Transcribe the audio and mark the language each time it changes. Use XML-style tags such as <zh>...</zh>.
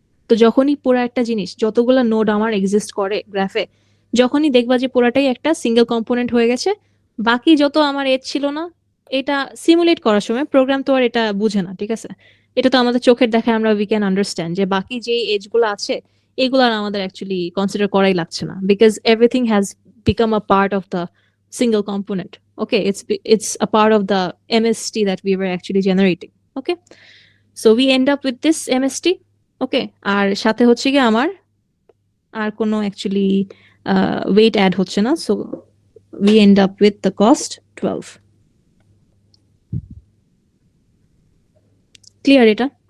<bn>তো যখনই পুরা একটা জিনিস যতগুলো নোড আমার এক্সিস্ট করে গ্রাফে, যখনই দেখবা যে পুরাটাই একটা সিঙ্গেল কম্পোনেন্ট হয়ে গেছে, বাকি যত আমার এজ ছিল না, এটা সিমুলেট করার সময় প্রোগ্রাম তো আর এটা বুঝে না, ঠিক আছে? এটা তো আমাদের চোখের দেখায় আমরা</bn> <en>we can understand</en> <bn>যে বাকি যে এজ গুলো আছে এগুলো আর আমাদের অ্যাকচুয়ালি কনসিডার করাই লাগছে না,</bn> <en>Because everything has become a part of the single component. Okay, it's a part of the MST that we were actually generating. Okay, so we end up with this MST.</en> <bn>ওকে, আর সাথে হচ্ছে কি আমার আর কোনো actually wait add হচ্ছে না,</bn> <en>So we end up with the cost 12।</en> <bn>Clear এটা?</bn>